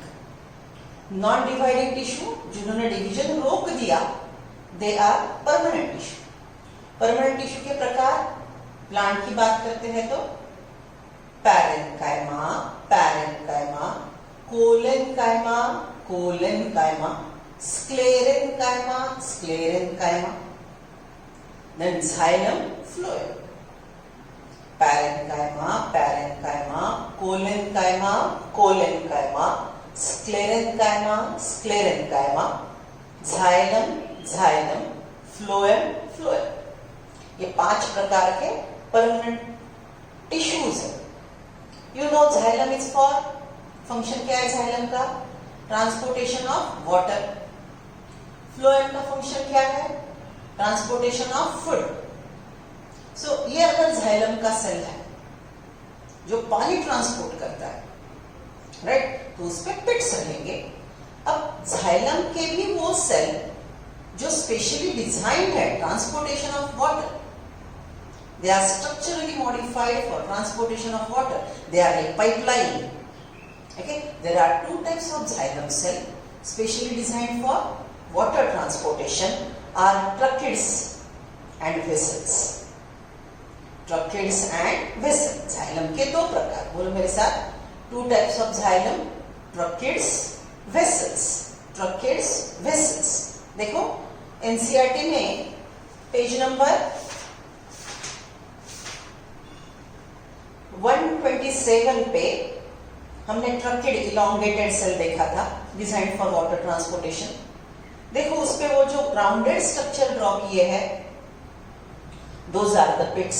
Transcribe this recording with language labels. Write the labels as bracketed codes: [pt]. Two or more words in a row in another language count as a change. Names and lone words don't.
[en] non dividing tissue [hi] जिन्होंने डिवीजन रोक दिया, [en] they are permanent tissue. permanent tissue [hi] के प्रकार प्लांट की बात करते हैं तो [en] parenchyma, parenchyma, collenchyma, collenchyma, sclerenchyma, sclerenchyma. Then xylem, phloem. Parenchyma, parenchyma, colenchyma, colenchyma, sclerenchyma, sclerenchyma, xylem, xylem, phloem, phloem. [hi] ये 5 प्रकार के [en] permanent tissues [hi] है. [en] you know, xylem is for, [hi] फंक्शन क्या है xylem का? [en] transportation of water. [hi] phloem का फंक्शन क्या है? [en] transportation of food. [hi] सो ये अगर xylem का सेल है जो पानी ट्रांसपोर्ट करता है, राइट, तो उस पर पिट्स रहेंगे. अब xylem के भी वो सेल जो [en] specially designed है transportation of water, they are structurally modified for transportation of water. They are like pipeline. Okay, there are two types of xylem cell specially designed for water transportation are tracheids and vessels. Tracheids and vessels. [hi] xylem के दो प्रकार, बोलो मेरे साथ. [en] Two types of xylem, tracheids, vessels. Tracheids, vessels. [hi] देखो एनसीईआरटी में [en] page number [hi] 127 पे हमने [en] tracheid elongated cell [hi] देखा था, [en] design for water transportation. [hi] देखो उस पे वो जो [en] rounded structure [hi] ड्रॉ किए हैं [en] those are the pits.